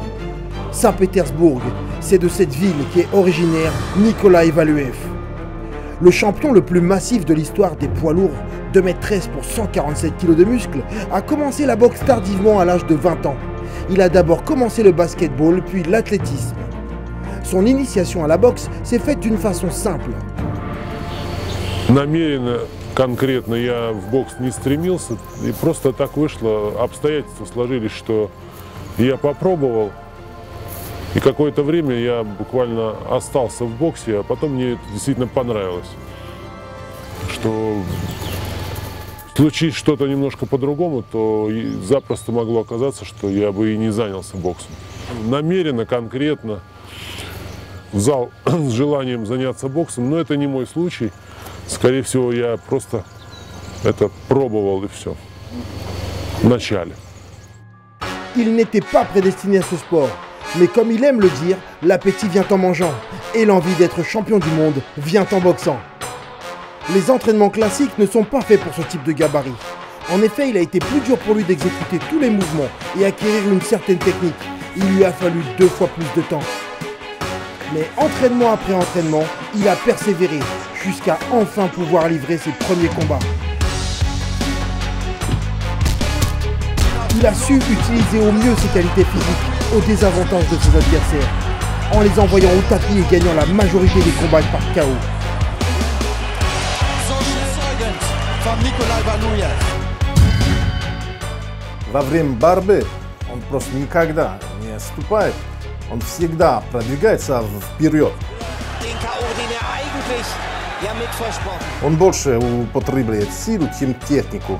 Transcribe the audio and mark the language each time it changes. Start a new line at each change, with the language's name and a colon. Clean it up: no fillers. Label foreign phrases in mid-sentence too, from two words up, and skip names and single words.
French: Saint-Pétersbourg, c'est de cette ville qu'est originaire Nikolai Valuev. Le champion le plus massif de l'histoire des poids lourds, 2,13 m pour 147 kg de muscles, a commencé la boxe tardivement à l'âge de 20 ans. Il a d'abord commencé le basketball, puis l'athlétisme. Son initiation à la boxe s'est faite d'une façon simple.
Russian: Намеренно, конкретно я в бокс не стремился, и просто так вышло, обстоятельства сложились, что я попробовал, и какое-то время я буквально остался в боксе, а потом мне это действительно понравилось. Что случись что-то немножко по-другому, то запросто могло оказаться, что я бы и не занялся боксом. Намеренно, конкретно в зал с желанием заняться боксом, но это не мой случай. Скорее всего, я просто это пробовал и все. В начале.
French: Il n'était pas prédestiné à ce sport, mais comme il aime le dire, l'appétit vient en mangeant et l'envie d'être champion du monde vient en boxant. Les entraînements classiques ne sont pas faits pour ce type de gabarit. En effet, il a été plus dur pour lui d'exécuter tous les mouvements et acquérir une certaine technique. Il lui a fallu 2 fois plus de temps. Mais entraînement après entraînement, il a persévéré jusqu'à enfin pouvoir livrer ses premiers combats. Il a su utiliser au mieux ses qualités physiques au désavantage de ses adversaires, en les envoyant au tapis et gagnant la majorité des combats par KO.
Russian: Во время борьбы он просто никогда не отступает. Он всегда продвигается вперед. Он больше употребляет силу, чем технику.